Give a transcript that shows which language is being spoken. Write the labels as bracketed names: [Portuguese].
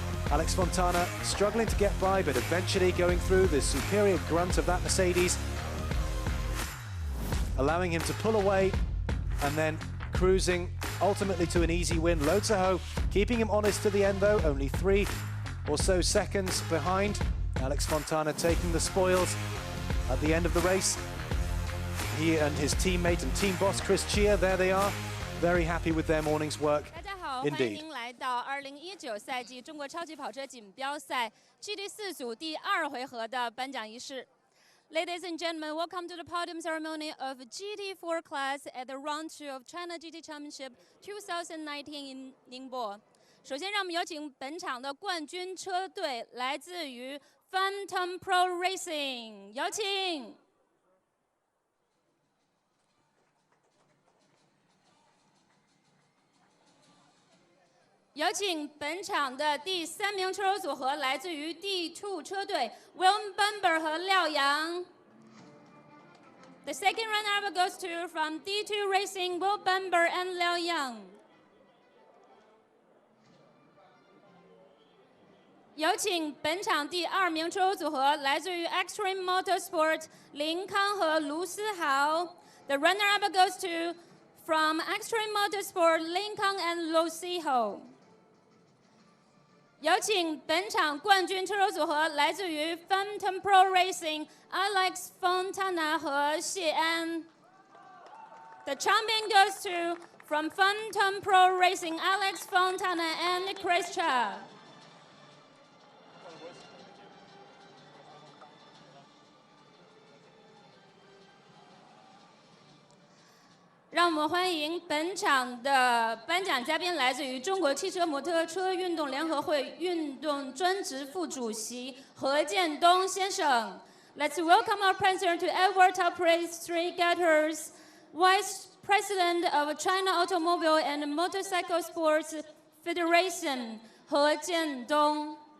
[English] Alex Fontana struggling to get by, but eventually going through the superior grunt of that Mercedes, allowing him to pull away and then cruising ultimately to an easy win. Lo Tzu-ho keeping him honest to the end though, only 3 or so seconds behind. Alex Fontana taking the spoils at the end of the race. He and his teammate and team boss Chris Chia, there they are, very happy with their morning's work. [Chinese] 大家好， [English] Indeed. [Chinese] 欢迎您来到2019赛季中国超级跑车锦标赛 GT4 组第2回合的颁奖仪式。 [English] Ladies and gentlemen, welcome to the podium ceremony of GT4 Class at the Round 2 of China GT Championship 2019 in Ningbo. [Chinese] 首先，让我们有请本场的冠军车队，来自于 Phantom Pro Racing， 有请。有请本场的第3名车手组合，来自于 D2 车队 Will Bumber 和廖阳。 [English] The second runner-up goes to from D2 Racing Will Bumber and Liao Yang. [Chinese] 有请本场第2名车手组合，来自于 Extreme Motorsport 林康和卢思豪。 [English] The runner-up goes to from Extreme Motorsport 林康 and Lu Siho. [Chinese] 有请本场冠军车手组合，来自于 Phantom Pro Racing Alex Fontana 和谢安。 [English] The champion goes to from Phantom Pro Racing Alex Fontana and Chris Chia. [Chinese] 让我们欢迎本场的颁奖嘉宾，来自于中国汽车摩托车运动联合会运动专职副主席何建东先生。 [English] Let's welcome our president to Edward Top Race Regatters, Vice President of China Automobile and Motorcycle Sports Federation 何建东。